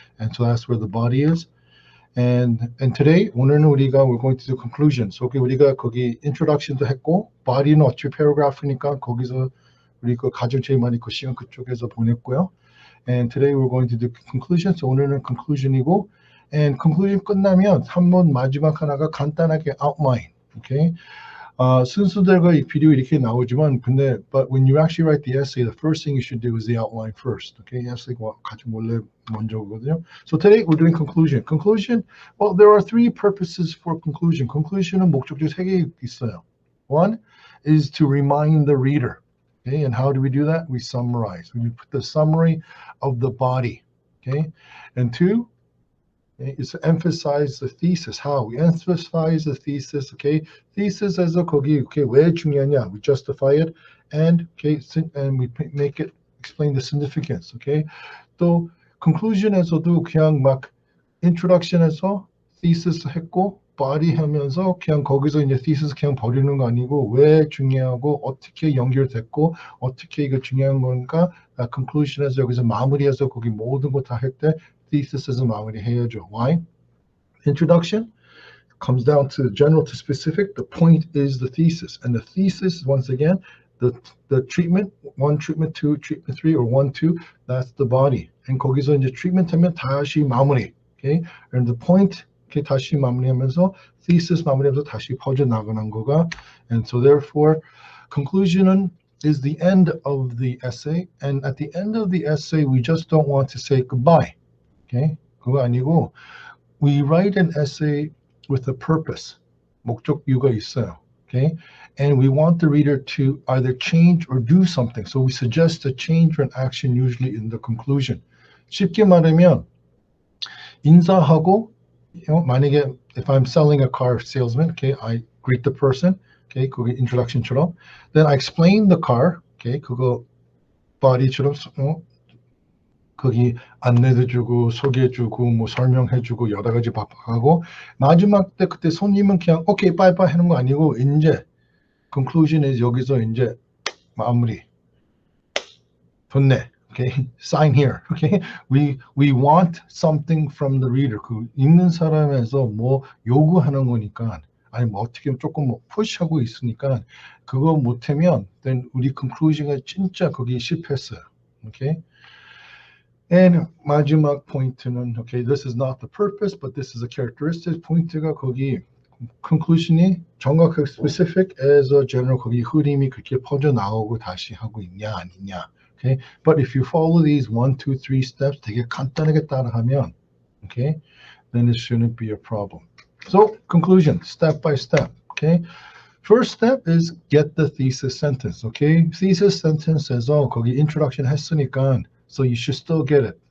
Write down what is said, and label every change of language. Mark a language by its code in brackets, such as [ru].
[en] And so that's where the body is. And today [ko] 오늘은 [en] we're going to do conclusion. [ko] So 우리가 거기 introduction도 했고 body는 어차피 paragraph니까 거기서 우리 그 가장 제일 많이 그 시간 그쪽에서 보냈고요. [en] And today we're going to do conclusion. [ko] So 오늘은 conclusion이고, and conclusion 끝나면 한번 마지막 하나가 간단하게 outline. [en] Okay. [ko] 순서대로 이 비디오 이렇게 나오지만 [en] but when you actually write the essay, the first thing you should do is the outline first. [ko] Okay, essay가 가장 원래 먼저거든요. [en] So today we're doing conclusion. Conclusion. Well, there are three purposes for conclusion. [ko] Conclusion은 목적지 세 개 있어요. [en] One is to remind the reader. Okay, and how do we do that? We summarize. We put the summary of the body. Okay, and two. Okay, is to emphasize the thesis. How we emphasize the thesis. Okay, thesis as a 거기 okay 왜 중요하냐? We justify it, and okay, and we make it explain the significance. [ko] Okay, 또 conclusion에서도 그냥 막 introduction에서 thesis 했고 body 하면서 그냥 거기서 이제 thesis 그냥 버리는 거 아니고 왜 중요하고 어떻게 연결됐고 어떻게 이거 중요한 건가 conclusion에서 여기서 마무리해서 거기 모든 거 다 할 때 thesis에서 마무리해야죠. [en] Why? Introduction comes down to general to specific. The point is the thesis, and the thesis once again the treatment 1, treatment 2, treatment 3, or 1, 2. That's the body. [ko] And 거기서 이제 treatment 하면 다시 마무리. [en] Okay, and the point. [ko] Okay, 다시 마무리하면서 thesis 마무리하면서 다시 퍼져 나가는 거가. [en] And so therefore, conclusion is the end of the essay. And at the end of the essay, we just don't want to say goodbye. Okay, [ko] 그거 아니고 [en] we write an essay with a purpose. [ko] 목적유가 있어요. [en] Okay, and we want the reader to either change or do something. So we suggest a change or an action usually in the conclusion. [ko] 쉽게 말하면 인사하고 만약에 [en] if I'm selling a car salesman, okay, I greet the person, okay, [ko] 그게 introduction처럼. [en] Then I explain the car, [ko] okay, 그거 body처럼 거기 안내도 주고 소개해주고 뭐 설명해주고 여러 가지 하고 마지막 때 그때 손님은 그냥 오케이 빠이빠이 하는 거 아니고 이제 conclusion is 여기서 이제 마무리 좋네. [en] Okay, sign here. Okay, we want something from the reader. [ko] 그 읽는 사람에서 뭐 요구하는 거니까 아니 뭐 어떻게 조금 뭐 푸시하고 있으니까 그거 못하면 then 우리 conclusion가 진짜 거기 실패했어요. [en] Okay. And [ko] 마지막 포인트는 [en] okay, this is not the purpose, but this is a characteristic. [ko] 포인트가 거기 conclusion이 정확하게 specific as a general 거기 흐름이 그렇게 퍼져 나오고 다시 하고 있냐 아니냐. [en] Okay, but if you follow these 1, 2, 3 steps, [ko] 되게 간단하게 따라하면, [en] okay, then it shouldn't be a problem. So conclusion, step by step. Okay, first step is get the thesis sentence. [ko] Okay, thesis sentence에서 거기 introduction 했으니까, [en] so you should still get it.